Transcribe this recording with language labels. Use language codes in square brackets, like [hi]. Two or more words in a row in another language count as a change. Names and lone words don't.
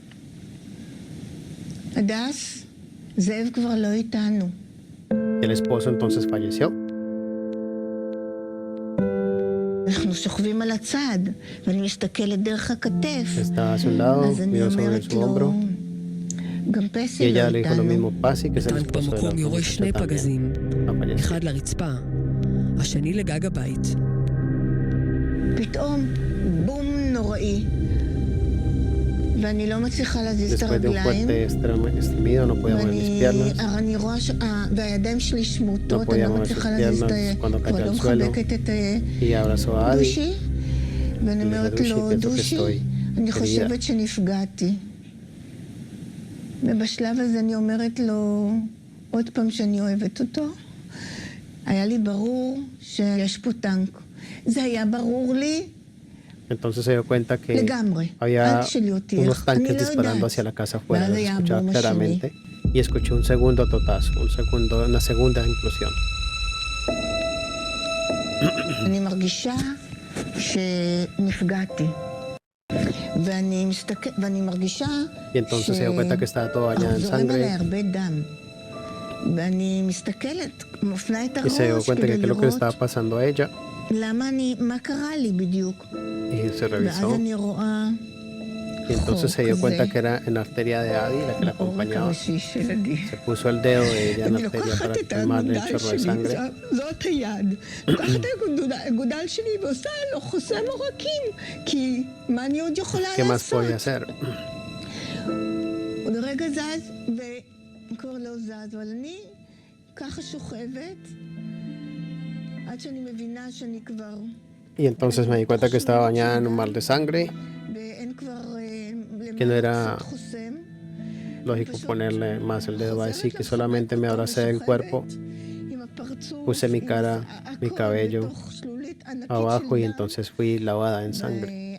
[es] El esposo entonces falleció. Estaba hacia un lado, miró sobre su hombro. Y ella le dijo lo mismo, Pasi, que es el esposo de la muchacha también. [he] אחד לרצפה, השני לגג הבית. פתאום בום נוראי. ואני לא מצליחה להזיז את הרגליים. ואני רואה והידיים שלי שמוטות, אני לא מצליחה להזיז את כבר לא מחבקת את דושי. ואני אומרת לו, דושי, אני חושבת שנפגעתי. ובשלב הזה אני אומרת לו עוד פעם שאני אוהבת אותו. היה לי ברור שיש פה טנק. זה היה ברור לי. [es] Entonces se dio cuenta que había unos tanques disparando hacia la casa afuera, lo escuchaba claramente y escuché un segundo totazo, una segunda implosión. [he] אני מרגישה שנפגעתי. ואני מרגישה [es] y entonces se dio cuenta que estaba todo bañado en sangre. [he] ואני מסתכלת, מפנה את [es] y se dio [he] הראש [es] cuenta que [he] כדי [es] qué es lo que le [he] לראות [es] estaba pasando a ella. [he] מה קרה לי בדיוק. [es] Y se revisó. [he] ואז אני רואה [es] Y entonces se dio cuenta que era en la arteria de Adi la que la acompañaba. Se puso el dedo de ella en la arteria para calmarle el chorro de sangre. [he] זאת היד. לוקחת את הגודל שלי ועושה לו חוסם עורקים, כי מה אני עוד יכולה [es] ¿Qué más [he] לעשות? [es] podía hacer? [he] עוד רגע זז, וכבר לא זז, אבל אני ככה שוכבת, עד שאני מבינה שאני כבר... [es] Y entonces me di cuenta que estaba bañada en un mar de sangre, que no era lógico ponerle más el dedo así, que solamente me abracé del cuerpo, puse mi cara, mi cabello abajo y entonces fui lavada en sangre.